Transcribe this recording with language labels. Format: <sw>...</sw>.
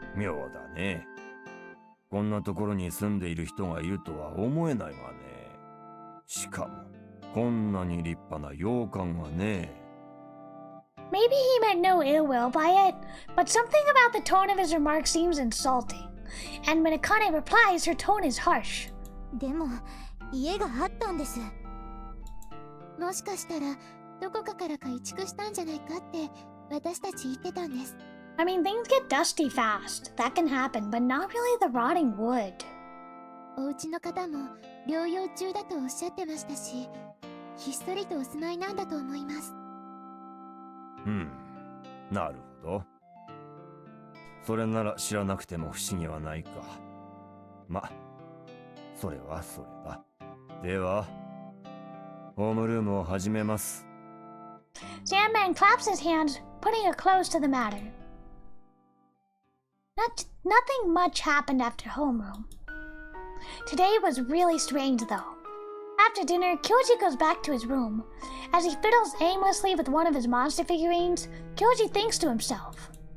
<ja>妙だね。こんなところに住んでいる人がいるとは思えないがね。しかも、こんなに立派な洋館がね。</ja> <en>Maybe he meant no ill will by it, but something about the tone of his remark seems insulting. And when Akane replies, her tone is harsh.</en> <ja>でも家があったんです。もしかしたらどこかから改築したんじゃないかって私たち言ってたんです。</ja> <en>I mean, things get dusty fast. That can happen, but not really the rotting wood.</en> <ja>お家の方も療養中だとおっしゃってましたし、ひっそりとお住まいなんだと思います。なるほど。それなら知らなくても不思議はないか。ま、それはそれだ。では、ホームルームを始めます。</ja> <en>Sandman claps his hands, putting a close to the matter. Nothing much happened after homeroom. Today was really strange, though. After dinner, Kyoji goes back to his room. As he fiddles aimlessly with one of his monster figurines, Kyoji thinks to himself.</en>